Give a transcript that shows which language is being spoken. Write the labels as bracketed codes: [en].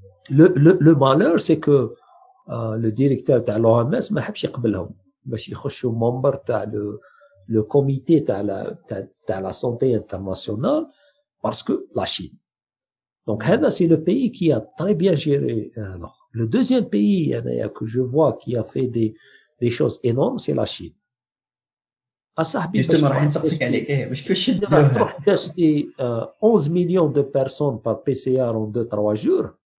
[fr] Le malheur, c'est que le directeur de l'OMS [ar] ما حبش يقبلهم باش يخشوا [fr] membre تاع le comité تاع la santé internationale parce que la Chine. Donc c'est le pays qui a très bien géré. Le deuxième pays que je vois qui a fait des choses énormes, c'est la Chine. [ar] justement راح نسقسيك عليك باش كيفاش تروح تستي [fr] 11 millions de personnes par PCR en 2-3 jours.